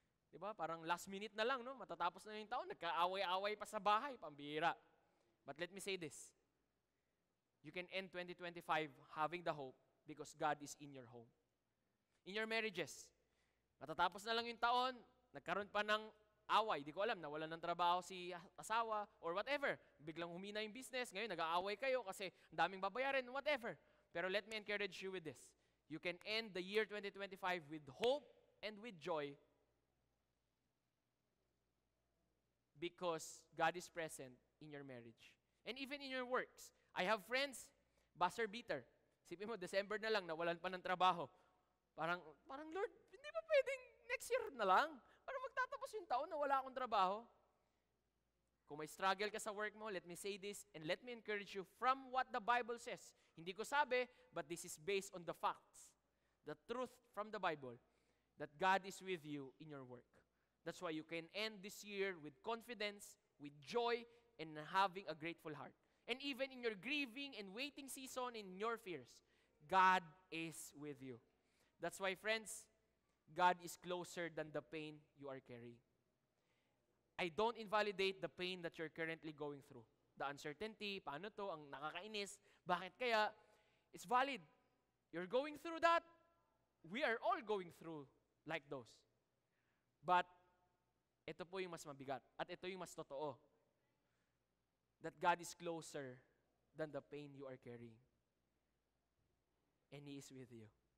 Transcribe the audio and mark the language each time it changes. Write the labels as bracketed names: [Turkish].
[Filipino] Diba? Parang last minute na lang, no? Matatapos na yung taon, nagkaaway-away pa sa bahay, pambira. [English] But let me say this. You can end 2025 having the hope because God is in your home. In your marriages, [Filipino] matatapos na lang yung taon, nagkaroon pa ng away. Di ko alam, nawalan ng trabaho si asawa or whatever. Biglang humina yung business. Ngayon, nag-aaway kayo kasi ang daming babayarin, whatever. [English] Pero let me encourage you with this. You can end the year 2025 with hope and with joy because God is present in your marriage. And even in your works. I have friends, buzzer beater. [Filipino] Sipin mo, December na lang, nawalan pa ng trabaho. Parang Lord, hindi ba pwedeng next year na lang? Para magtatapos yung taon na wala akong trabaho. Kung may struggle ka sa work mo, [English] let me say this and let me encourage you from what the Bible says. [Filipino] Hindi ko sabi, [English] but this is based on the facts. The truth from the Bible that God is with you in your work. That's why you can end this year with confidence, with joy, and having a grateful heart. And even in your grieving and waiting season, in your fears, God is with you. That's why, friends, God is closer than the pain you are carrying. I don't invalidate the pain that you're currently going through. [Filipino] The uncertainty, paano to, ang nakakainis, bakit kaya? [English] It's valid. You're going through that. We are all going through like those. [Filipino] But, ito po yung mas mabigat. At ito yung mas totoo. [English] That God is closer than the pain you are carrying. And He is with you.